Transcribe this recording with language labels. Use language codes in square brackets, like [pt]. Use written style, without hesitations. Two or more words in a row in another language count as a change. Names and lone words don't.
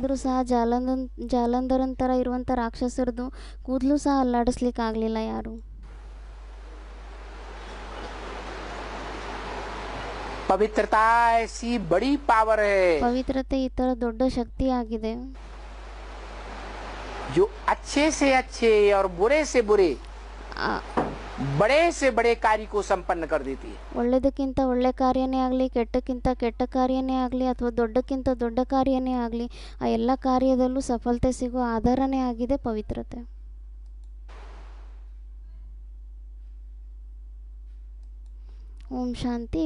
[kn] ಆದರೂ ಸಹ ಜಾಲಂಧರನ್ ಥರ ಇರುವಂಥ ರಾಕ್ಷಸರದು ಕೂದಲು ಸಹ ಅಲ್ಲಾಡಿಸ್ಲಿಕ್ಕೆ ಆಗಲಿಲ್ಲ ಯಾರು. [hi] पवित्रता ऐसी बड़ी पावर है [kn] ಪವಿತ್ರತೆ ಈ ಥರ ದೊಡ್ಡ ಶಕ್ತಿ ಆಗಿದೆ [hi] जो अच्छे से अच्छे और बुरे से बुरे बड़े से बड़े कार्य को संपन्न कर देती है। [kn] ಒಳ್ಳೆದಕ್ಕಿಂತ ಒಳ್ಳೆ ಕಾರ್ಯನೇ ಆಗಲಿ ಕೆಟ್ಟಕ್ಕಿಂತ ಕೆಟ್ಟ ಕಾರ್ಯನೇ ಆಗಲಿ ಅಥವಾ ದೊಡ್ಡಕ್ಕಿಂತ ದೊಡ್ಡ ಕಾರ್ಯನೇ ಆಗಲಿ ಆ ಎಲ್ಲ ಕಾರ್ಯದಲ್ಲೂ ಸಫಲತೆ ಸಿಗೋ ಆಧಾರನೇ ಆಗಿದೆ ಪವಿತ್ರತೆ. ಓಂ ಶಾಂತಿ.